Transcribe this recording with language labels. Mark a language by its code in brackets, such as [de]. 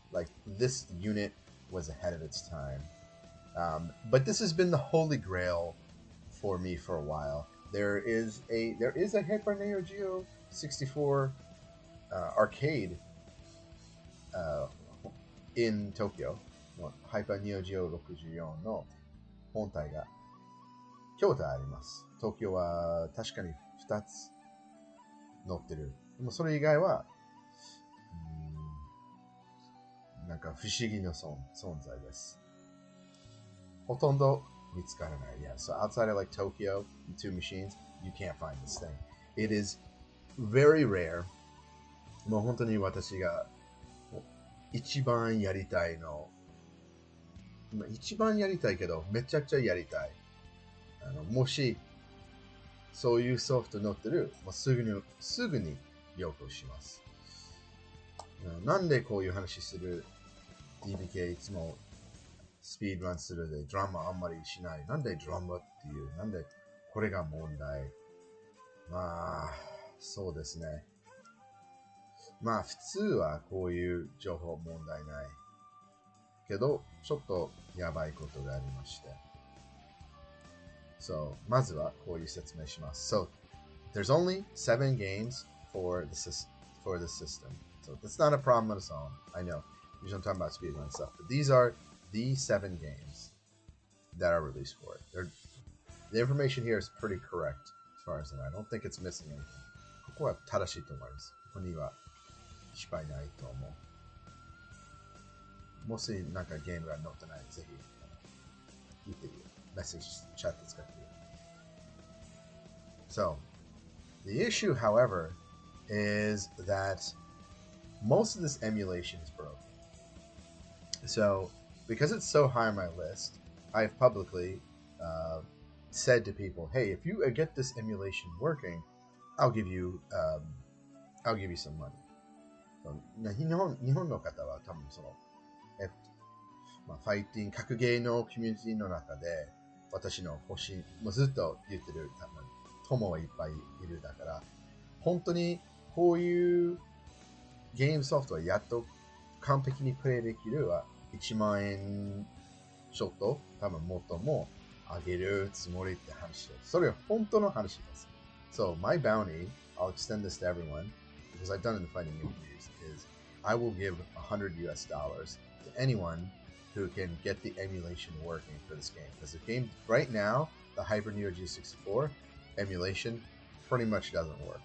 [en] Like, this unit was ahead of its time. But this has been the holy grail for me for a while. There is a Hyper Neo Geo 64 arcade in Tokyo. [ja] Hyper Neo Geo 64の本体が京都あります。東京は確かに2つ載ってる。でもそれ以外は、なんか不思議な存在です。ほとんど見つからない。 [en] Yeah, so outside of like Tokyo, the two machines, you can't find this thing. It is very rare. [ja] もう本当に私が一番やりたいの、一番やりたいけど、めちゃくちゃやりたい。もし、そういうソフト載ってる、すぐに要求します。なんでこういう話する DBK いつもスピードランするでドラマあんまりしない。なんでドラマっていう、なんでこれが問題。まあ、そうですね。まあ普通はこういう情報問題ない。けど、ちょっとやばいことがありまして。 So, まずはこういう説明します。 [en] So, there's only 7 games for the system. So, that's not a problem on its own. I know. Usually I'm talking about speedrun stuff. But these are the 7 games that are released for it. The information here is pretty correct as far as I know. I don't think it's missing anything. [ja] ここは正しいと思います。ここには失敗ないと思う。もしなんかゲームが載ってない、ぜひ聞いてみる。 [en] Message chat [ja] で使ってみる。 [en] So, the issue, however, is that most of this emulation is broken. So, because it's so high on my list, I've publicly said to people, "Hey, if you get this emulation working, I'll give you some money." [ja] 日本の方は多分そのファイティング格ゲーのコミュニティの中で私のもうずっと言ってる友はいっぱいいるだから本当にこういうゲームソフトはやっと完璧にプレイできるは1万円ちょっと多分もっとも上げるつもりって話です。それは本当の話です。 [en] So my bounty, I'll extend this to everyone because I've done it in the fighting communities, is I will give $100 to anyone who can get the emulation working for this game. Because the game right now, the Hyper Neo Geo 64 emulation pretty much doesn't work.